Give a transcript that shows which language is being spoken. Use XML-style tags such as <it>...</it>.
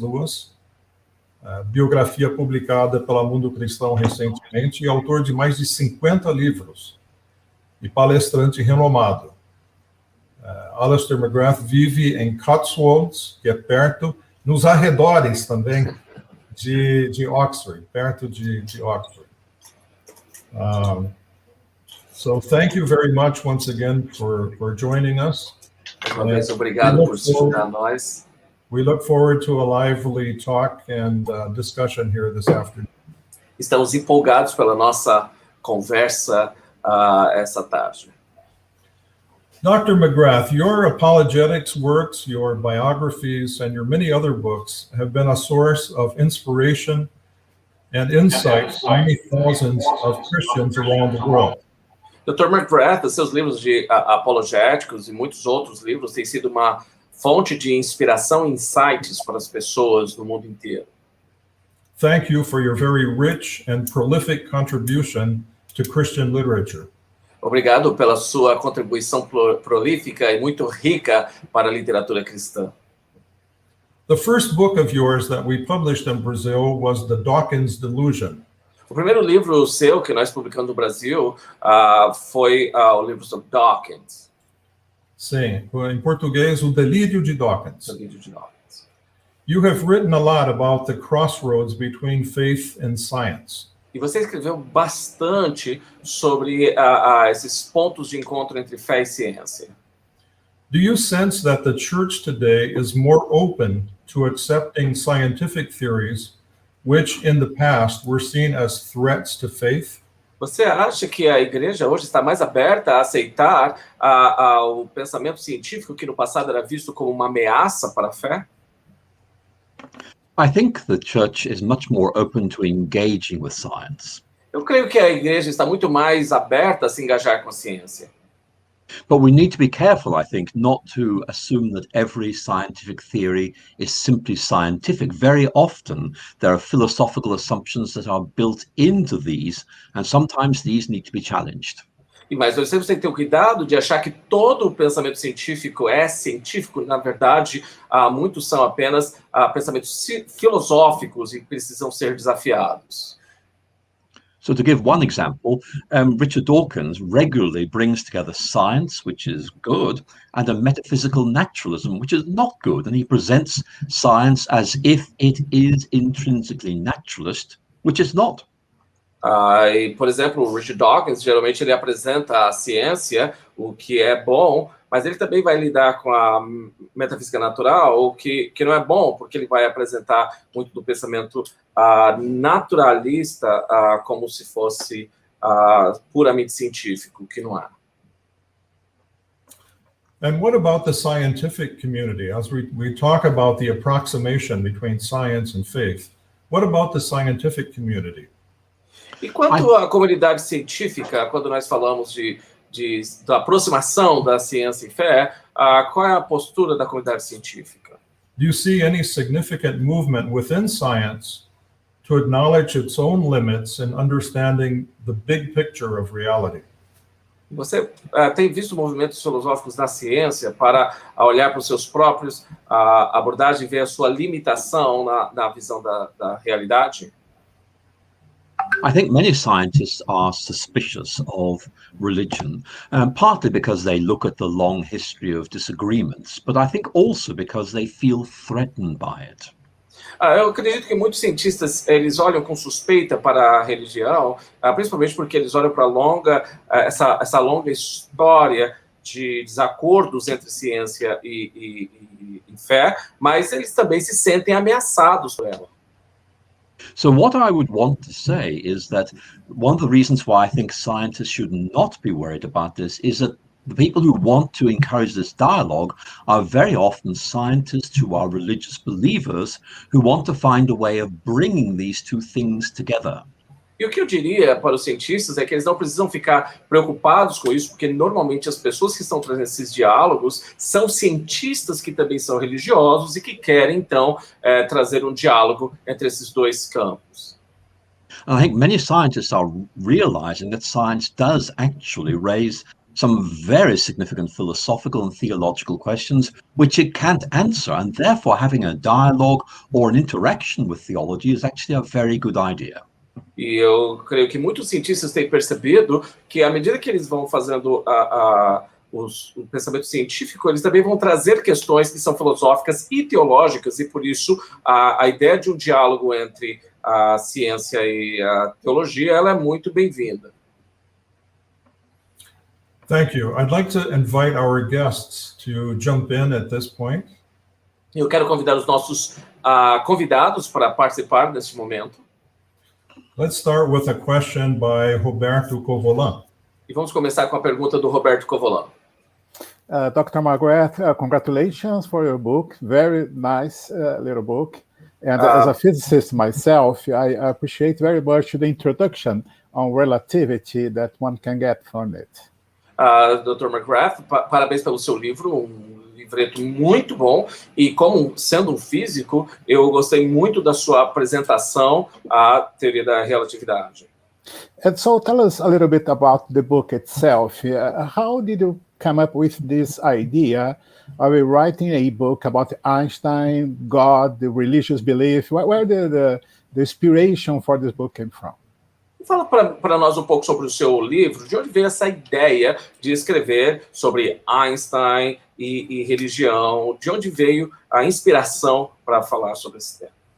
<pt>Lewis, biografia publicada pela Mundo Cristão recentemente, e autor de mais de 50 livros, e palestrante renomado. Alister McGrath vive em Cotswolds, que é perto, nos arredores também de Oxford, perto de Oxford.</pt> <en>So thank you very much once again for joining us.</en> <pt>Uma vez, obrigado por se juntar a nós.</pt> <en>We look forward to a lively talk and discussion here this afternoon.</en> <pt>Estamos empolgados pela nossa conversa essa tarde.</pt> <en>Dr. McGrath, your apologetics works, your biographies, and your many other books have been a source of inspiration and insight for many thousands of Christians around the world.</en> <pt>Dr. McGrath, seus livros de apologéticos e muitos outros livros têm sido uma fonte de inspiração e insights para as pessoas no mundo inteiro.</pt> <en>Thank you for your very rich and prolific contribution to Christian literature.</en> <pt>Obrigado pela sua contribuição prolífica e muito rica para a literatura cristã.</pt> <en>The first book of yours that we published in Brazil was The Dawkins Delusion.</en> <pt>O primeiro livro seu que nós publicamos no Brasil foi o livro sobre Dawkins. Sim, em português, O Delírio de Dawkins. Delírio de Dawkins.</pt> <en>You have written a lot about the crossroads between faith and science.</en> <pt>E você escreveu bastante sobre esses pontos de encontro entre fé e ciência.</pt> <en>Do you sense that the church today is more open to accepting scientific theories, which in the past were seen as threats to faith?</en> <pt>Você acha que a igreja hoje está mais aberta a aceitar o pensamento científico que no passado era visto como uma ameaça para a fé?</pt> <en>I think the church is much more open to engaging with science.</en> <pt>Eu creio que a igreja está muito mais aberta a se engajar com a ciência.</pt> <en>But we need to be careful, I think, not to assume that every scientific theory is simply scientific. Very often, there are philosophical assumptions that are built into these, and sometimes these need to be challenged.</en> <pt>Mas nós temos que ter o cuidado de achar que todo o pensamento científico é científico. Na verdade, muitos são apenas pensamentos filosóficos e precisam ser desafiados.</pt> <en>So to give one example, Richard Dawkins regularly brings together science, which is good, and a metaphysical naturalism, which is not good. And he presents science as if it is intrinsically naturalist, which is not.</en> <pt>Por exemplo, o Richard Dawkins, geralmente ele apresenta a ciência, o que é bom, mas ele também vai lidar com a metafísica natural, o que não é bom, porque ele vai apresentar muito do pensamento naturalista como se fosse puramente científico, que não é.</pt> <en>And what about the scientific community? As we talk about the approximation between science and faith, what about the scientific community?</en> <pt>E quanto à comunidade científica, quando nós falamos da aproximação da ciência e fé, qual é a postura da comunidade científica?</pt> <en>Do you see any significant movement within science to acknowledge its own limits in understanding the big picture of reality?</en> <pt>Você tem visto movimentos filosóficos na ciência para olhar para os seus próprios abordagens e ver a sua limitação na visão da realidade?</pt> <en>I think many scientists are suspicious of religion, partly because they look at the long history of disagreements, but I think also because they feel threatened by it.</en> <pt>Eu acredito que muitos cientistas eles olham com suspeita para a religião, principalmente porque eles olham para essa longa história de desacordos entre ciência e fé, mas eles também se sentem ameaçados por ela.</pt> <en>So what I would want to say is that one of the reasons why I think scientists should not be worried about this is that the people who want to encourage this dialogue are very often scientists who are religious believers who want to find a way of bringing these two things together.</en> <pt>E o que eu diria para os cientistas é que eles não precisam ficar preocupados com isso, porque normalmente as pessoas que estão trazendo esses diálogos são cientistas que também são religiosos e que querem, então, trazer um diálogo entre esses dois campos.</pt> <en>And I think many scientists are realizing that science does actually raise some very significant philosophical and theological questions which it can't answer, and therefore having a dialogue or an interaction with theology is actually a very good idea.</en> <pt>E eu creio que muitos cientistas têm percebido que, à medida que eles vão fazendo o pensamento científico, eles também vão trazer questões que são filosóficas e teológicas, e por isso a ideia de um diálogo entre a ciência e a teologia ela é muito bem-vinda.</pt> <en>Thank you. I'd like to invite our guests to jump in at this point.</en> <pt>Eu quero convidar os nossos convidados para participar neste momento.</pt> <en>Let's start with a question by Roberto Covolan.</en> <pt>E vamos começar com a pergunta do Roberto Covolan.</pt> <en>Dr. McGrath, congratulations for your book. Very nice little book. And as a physicist myself, I appreciate very much the introduction on relativity that one can get from it.</en> <pt>Dr. McGrath, parabéns pelo seu livro, livreto muito bom, e como sendo um físico, eu gostei muito da sua apresentação à teoria da relatividade.</pt> <en>And so tell us a little bit about the book itself. How did you come up with this idea of writing a book about Einstein, God, the religious belief? Where did the inspiration for this book came from?</en> <pt>Fala para nós um pouco sobre o seu livro, de onde veio essa ideia de escrever sobre Einstein e religião, de onde veio a inspiração para falar sobre esse tema?</pt>